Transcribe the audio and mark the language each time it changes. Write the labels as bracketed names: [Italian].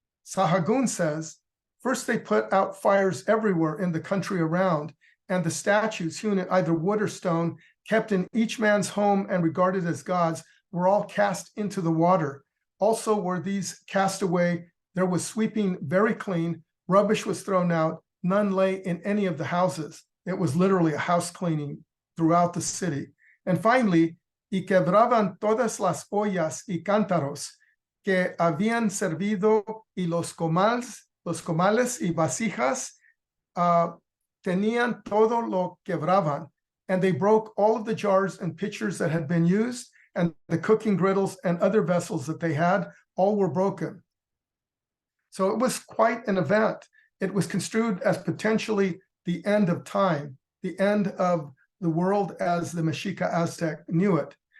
[English] Sahagún says, first they put out fires everywhere in the country around, and the statues hewn in either wood or stone, kept in each man's home and regarded as gods, were all cast into the water. Also were these cast away, there was sweeping very clean, rubbish was thrown out, none lay in any of the houses. It was literally a house cleaning throughout the city. And finally, [Spanish] y quebraban todas las ollas y cántaros que habían servido y los comales y vasijas tenían todo lo quebraban. [English] And they broke all of the jars and pitchers that had been used, and the cooking griddles and other vessels that they had, all were broken. So it was quite an event. It was construed as potentially the end of time, the end of the world as the Mexica Aztec knew it.